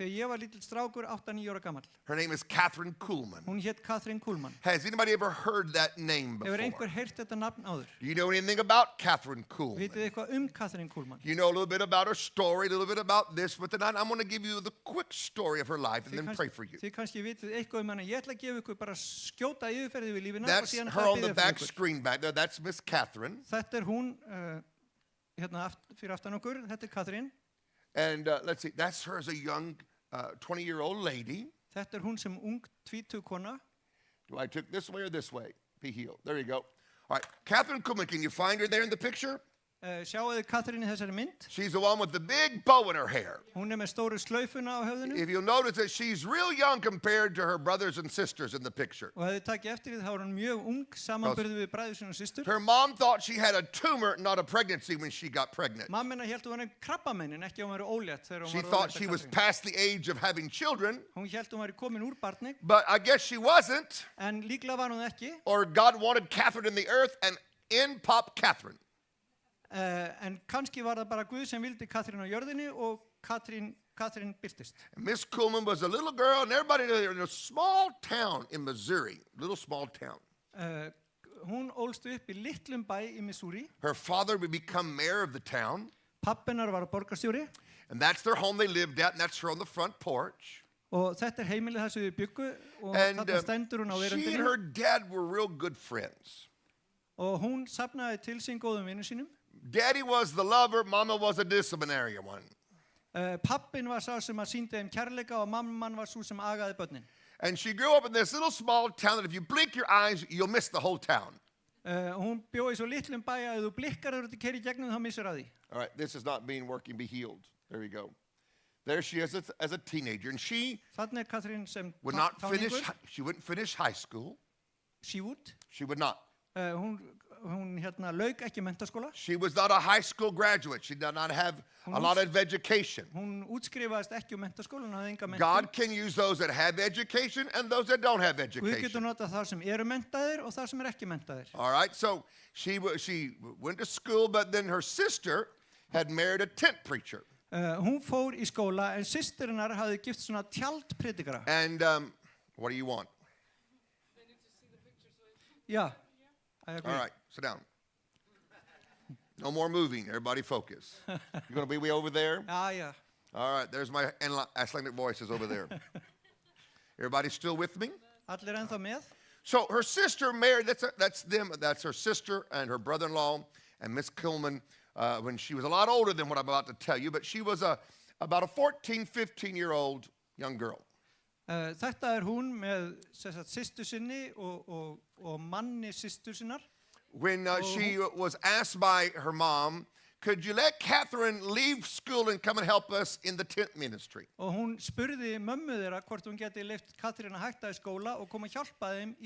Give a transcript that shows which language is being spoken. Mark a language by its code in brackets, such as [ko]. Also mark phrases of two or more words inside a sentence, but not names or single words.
[is] þegar ég var lítill strákur 8-9 ára gamall. [en] Her name is Catherine Kuhlman. [is] Hún hét Katrín Kuhlmann. [en] Has anybody ever heard that name [is] Hefur [en] before? [is] einhver heyrt þetta nafn áður? [en] Do you know anything about Catherine Kuhlman? [is] Vitið eitthvað Katrín Kuhlmann? [en] You know a little bit about her story, a little bit about this, but tonight I'm going to give you the quick story of her life and then pray for you. [is] Þið kannski vitið eitthvað hana. Ég ætla að gefa ykkur bara skjóta yfirferði við lífina og [en] That's [is] síðan [en] her [is] ætla [en] on [is] að [en] the [is] biðja [en] back [is] fyrir ykkur. [en] screen back there. That's Miss Catherine. [is] Þetta hún fyrir aftan okkur. Þetta Katrín. [en] And let's see, that's her as a young 20-year-old lady. [is] Þetta hún sem ung tvítug kona. [en] Do I took this way or this way? Be healed. There you go. All right, Catherine Kuhlman, can you find her there in the picture? [is] Sjáu þið Katrín í þessari mynd. [en] She's the one with the big bow in her hair. [is] Hún með stóru slaufuna á höfðinu. [en] If you'll notice that she's real young compared to her brothers and sisters in the picture. [is] Og ef þið takið eftir því þá er hún mjög ung samanburðið við bræður sín og systur. [en] Her mom thought she had a tumor, not a pregnancy, when she got pregnant. [is] Mamma hélt hún var krabbamein en ekki að hún var ólétt þegar hún [en] She [is] var [en] thought [is] ólétt [en] she [is] af [en] was [is] Katrín. [en] past the age of having children, [is] Hún hélt hún var komin úr barni [en] but I guess she wasn't, [is] en líklega var hún ekki. [en] or God wanted Catherine in the earth, and in popped Catherine. [is] En kannski var það bara Guð sem vildi Katrín á jörðinni og Katrín birtist. [en] And Miss Kuhlman was a little girl, and everybody in a small town in Missouri, little small town. [is] Hún ólst upp í litlum bæ í Missouri. [en] Her father would become mayor of the town, [is] Pappinar var borgarstjóri [en] and that's their home they lived at, and that's her on the front porch. [is] og þetta heimilið þar sem við byggu og [en] And [is] þarna stendur hún á [en] she and [is] veröndinni [en] her dad were real good friends. [is] og hún safnaði til sín góðum vinnum sínum. [en] Daddy was the lover, mama was a disciplinarian one. [is] Pappin var sá sem að sýndi þeim kærleika og mamman var svo sem agaði börnin. [en] And she grew up in this little small town that if you blink your eyes, you'll miss the whole town. [is] Hún bjó í svo litlum bæ að ef þú blikkar þegar þú keyrir í gegnum þá missur að því. [en] All right, this is not being working, be healed. There you go. There she is as a teenager, and she [is] Þannig Katrín sem [en] would not finish. [is] táningur. [en] She wouldn't finish high school. She would. She would not. [is] Hún lauk ekki menntaskóla. [en] She was not a high school graduate. She did not have a lot of education. [is] Hún útskrifaðist ekki menntaskóla, hún hafði enga menntun. [en] God can use those that have education and those that don't have [is] Guð getur [en] education. [is] notað það sem eru menntaðir og það sem ekki menntaðir. [en] All right, so she went to school, but then her sister had married a tent preacher. [is] Hún fór í skóla en systirinnar hafði gift svona tjaldpredikara. [en] And what do you want? Yeah, I agree. All right, sit down. No more moving. Everybody focus. You're going to be way over there? [is] Já. [en] All right, there's my Icelandic voices over there. Everybody still with me? [is] Allir ennþá með. [en] So her sister Mary, that's them. That's her sister and her brother-in-law and Miss Kuhlman when she was a lot older than what I'm about to tell you, but she was about a 14, 15-year-old young girl. [is] Þetta hún með systur sinni og manni systur sinnar. [en] When she was asked by her mom, could you let Catherine leave school and come and help us in the tent ministry? [is] Og hún spurði mömmu þeirra hvort hún geti leyft Katrín að hætta í skóla og koma að hjálpa þeim í